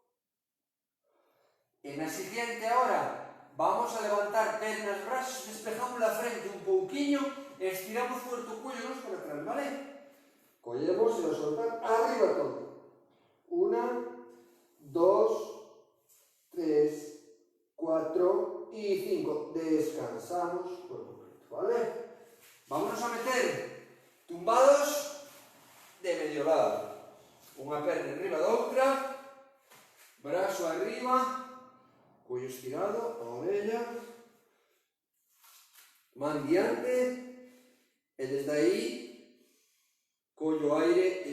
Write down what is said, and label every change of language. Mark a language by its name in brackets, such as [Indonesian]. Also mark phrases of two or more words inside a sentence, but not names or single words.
[Spanish] En la siguiente ahora vamos a levantar pernas, brazos, despejamos la frente [Galician] un pouquiño e estiramos [Spanish] fuerte [Galician] o cuello nos [Spanish] para atrás, vale? [Galician] Collemos e a soltar arriba todo. [Spanish] 1, 2, 3, 4 y 5. Descansamos por completo, ¿vale? Vámonos a meter tumbados de medio lado. [Galician] Unha perna arriba da outra, brazo arriba, cuello estirado, a orella, man diante, e desde aí collo aire e